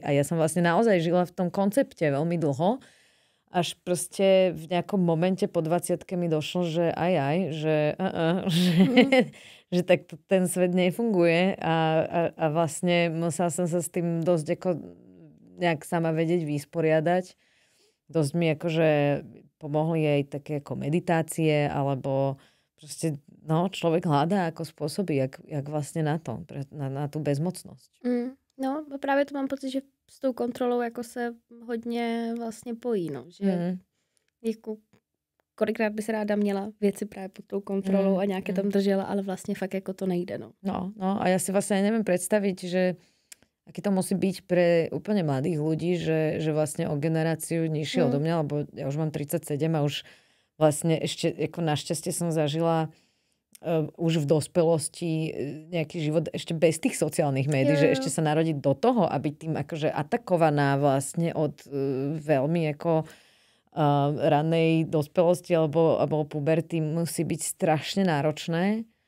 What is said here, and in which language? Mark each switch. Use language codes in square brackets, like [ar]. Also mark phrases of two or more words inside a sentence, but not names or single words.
[sk] A ja som vlastne naozaj žila v tom koncepte veľmi dlho, až proste v nejakom momente po 20-ke mi došlo, že že tak ten svet nefunguje a vlastne musela som sa s tým dosť ako nejak sama vedieť vysporiadať. Dosť mi akože pomohli aj také ako meditácie, alebo proste človek hľadá ako spôsoby, jak vlastne na to, na tú bezmocnosť. [cs] No, právě to mám pocit, že s tou kontrolou jako se hodně vlastně pojí, no, že jako kolikrát by se ráda měla věci právě pod tou kontrolou a nějaké tam držela, ale vlastně fakt jako to nejde, no. [sk] No a ja si vlastne neviem predstaviť, že aký to musí byť pre úplne mladých ľudí, že vlastne o generáciu nižšie odo mňa, lebo ja už mám 37 a už vlastne ešte ako našťastie som zažila už v dospelosti nejaký život ešte bez tých sociálnych médií, že ešte sa narodiť do toho a byť tým akože atakovaná vlastne od veľmi ako ranej dospelosti alebo puberty musí byť strašne náročné.